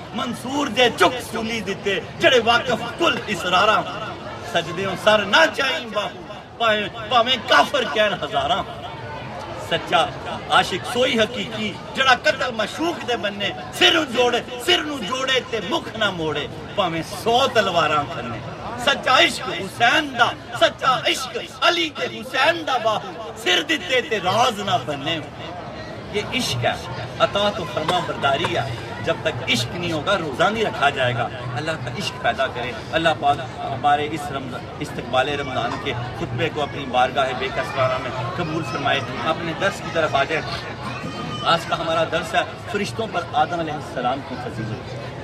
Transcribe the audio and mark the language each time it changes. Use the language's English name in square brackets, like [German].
[Punjabi] منصور دے چک سولی دیتے جڑے واقف کل اسرارا ہوں. سجدے سر نہ چاہیں باہو پاویں کافر کہن ہزاراں. سچا عاشق سوئی حقیقی جڑا قتل مشوق دے بننے, سر نو جوڑے تے مکھ نہ موڑے پاویں 100 تلواراں کھنے. سچا عشق حسین دا, سچا عشق علی تے حسین دا باہو, سر دیتے تے راز نہ بننے. [Urdu] یہ عشق ہے, اطاعت و فرما برداری ہے. جب تک عشق نہیں ہوگا روزہ نہیں رکھا جائے گا. اللہ کا عشق پیدا کرے. اللہ پاک ہمارے اس استقبال رمضان کے خطبے کو اپنی بارگاہ بے کسرانہ میں قبول فرمائے. اپنے درس کی طرف آ جائیں. آج کا ہمارا درس ہے فرشتوں پر آدم علیہ السلام کی فضیلت.